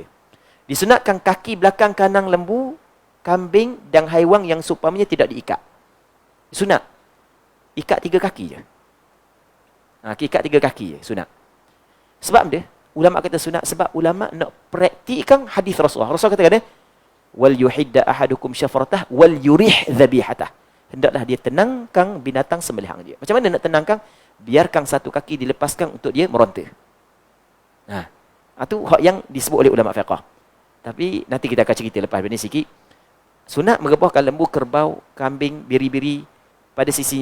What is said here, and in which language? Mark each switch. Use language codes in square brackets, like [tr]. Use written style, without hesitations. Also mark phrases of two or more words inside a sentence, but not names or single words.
[ms] Disunatkan kaki belakang kanan lembu, kambing dan haiwan yang seumpamanya tidak diikat. Sunat. Ikat 3 kaki je. Ikat 3 kaki je, sunat. Sebab dia, ulama kata sunat sebab ulama nak praktikkan hadis Rasulullah. Rasul kata [ar] wal yuhidda ahadukum syafratah wal yurih dhabihatah. [ms] hendaklah dia tenangkan binatang sembelihan dia. Macam mana nak tenangkan? Biarkan satu kaki dilepaskan untuk dia meronta. Itu hak yang disebut oleh ulama fiqh. Tapi nanti kita akan cerita lepas ini sikit. Sunat merebahkan lembu, kerbau, kambing, biri-biri pada sisinya.